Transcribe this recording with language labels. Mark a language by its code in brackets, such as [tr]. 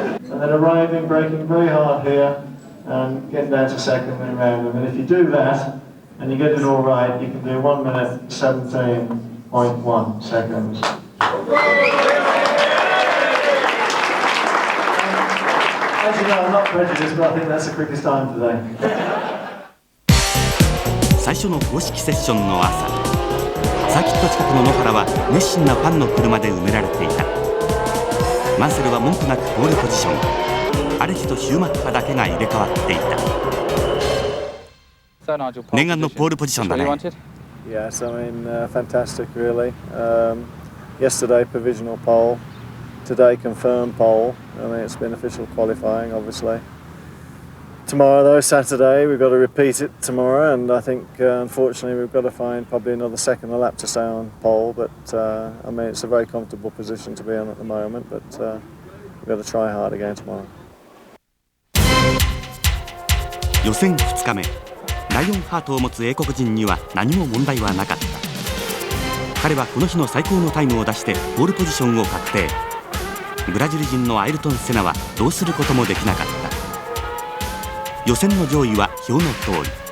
[en] And then arriving, braking very hard here, and getting down to 2nd and around them. And if you do that, and you get it all right, you can do 1 minute 17.1 seconds. As you know, I'm not prejudiced, but I think that's the quickest time today. [ja] 最初の公式セッションの朝、サーキット近くの野原は熱心なファンの車で埋められていた。マンセルは文句なくポールポジション。アレジとシューマッハだけが入れ替わっていた。念願のポールポジションだね。 [en] Yes, I mean, fantastic, really. Yesterday, provisional pole. Today, confirmed pole. I mean, it's been official qualifying, obviously. Tomorrow, though, Saturday, we've got to repeat it tomorrow, and I think, unfortunately, we've got to find probably another second a lap to stay on pole. But I mean, it's a very comfortable position to be in at the moment. But we've got to try hard again tomorrow. [ja] 予選2日目、ライオンハートを持つ英国人には何も問題はなかった。彼はこの日の最高のタイムを出してポールポジションを確定。ブラジル人のアイルトン・セナはどうすることもできなかった。予選の上位は表の通り。